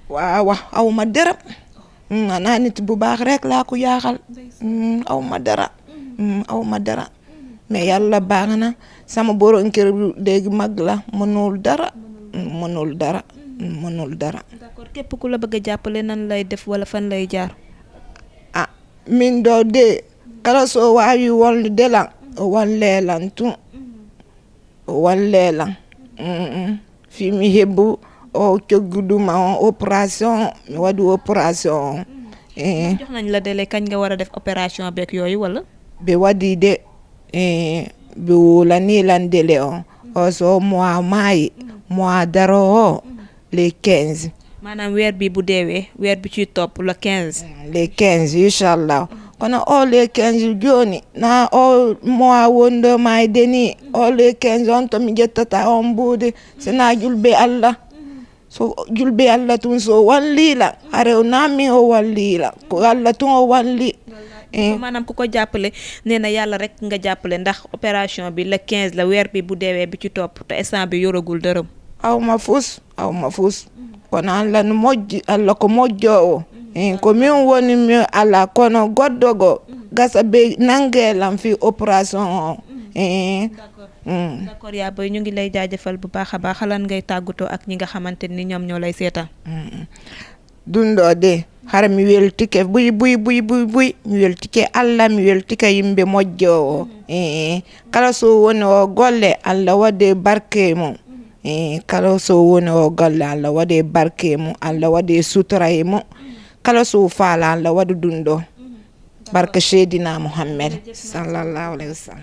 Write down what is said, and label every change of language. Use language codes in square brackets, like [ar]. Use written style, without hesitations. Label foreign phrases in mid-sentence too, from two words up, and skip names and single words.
[wo] waaw aw ma dërëm naa nit bu baax rek laa ko yaaxal aw ma dara. aw ma dara mais yàlla baax na sama borom kër léegi mag la mënul dara. d'accord képp ku la bëgg a jàppale nan lay def wala fan lay jaar. [ff] min ɗo de kala so wawi wolde lan o wallelan tun o wallelan fi mi heɓu o cogguduma on opération mi waɗi opération [wo] jox nañ la délai kañ nga war a def opération beeg yooyu wala. [ff] ɓe waɗi de ɓe wolanilan délai o so mois maayi mois daro o les 15. [wo] maanaam weer bi bu deewee weer bi ciy topp le 15. [ff] les 15 inchallah kono o les 15 joni na o mois wondo mayde ni o les 15 on to mi ƴettata on mbuude sina julɓe Allah so julɓe Allah tun so wallila hare o nammi o wallila ko Allah tun o walli. [wo] maanaam ku ko jàppale nee na yàlla rek nga jàppale ndax opération bi le 15 la weer bi bu deewee bi ci topp te instant bi yoragul dërëm. [ff] aw ma fus kono Allah no moƴƴi Allah ko moƴƴo o ko min woni mi ala kono goɗɗo go gasa be nangelam fi opération o [wo] d'accord yaa boy ñu ngi lay jaajëfal bu baax a baax lan ngay tàggatoo ak ñi nga xamante ni ñoom ñoo lay seetaan [ff] dunɗo de hara mi weltike buy mi weltike Allah mi weltike yimɓe moƴƴo o kala so woni o golle Allah waɗe barke mum kala so woni o golle Allah waɗe barke mum Allah waɗe sutura e mum kala so faala Allah waɗa ɗum ɗo barka Seydina Muhammad [ar] صلى الله عليه وسلم